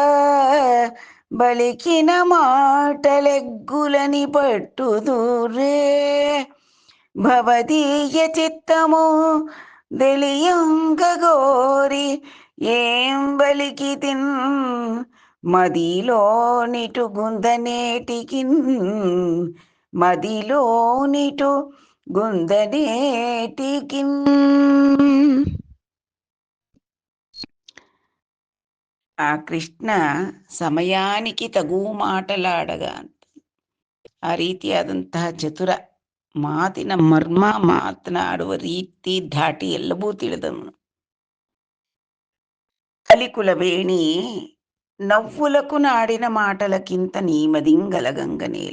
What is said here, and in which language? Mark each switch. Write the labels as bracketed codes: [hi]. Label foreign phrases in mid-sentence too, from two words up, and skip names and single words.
[te] బలికిన మాటలెగ్గులని పట్టుదురే భవదీయ చిత్తము దెలియంగగోరి ఏం బలికితిన్ మదిలోనిటు గుందనేటికిన్ మదిలోనిటు గుందనేటికిన్. ఆ కృష్ణ సమయానికి తగు మాటలాడగ [kn] ಅಂತ ಆ ರೀತಿಯಾದಂತಹ ಚತುರ, ಮಾತಿನ ಮರ್ಮ, ಮಾತನಾಡುವ ರೀತಿ, ಧಾಟಿ ಎಲ್ಲವೂ ತಿಳಿದವನು. [te] అలికులవేణి నవ్వులకు నాడిన మాటలకింత నీమదింగలగంగనేల.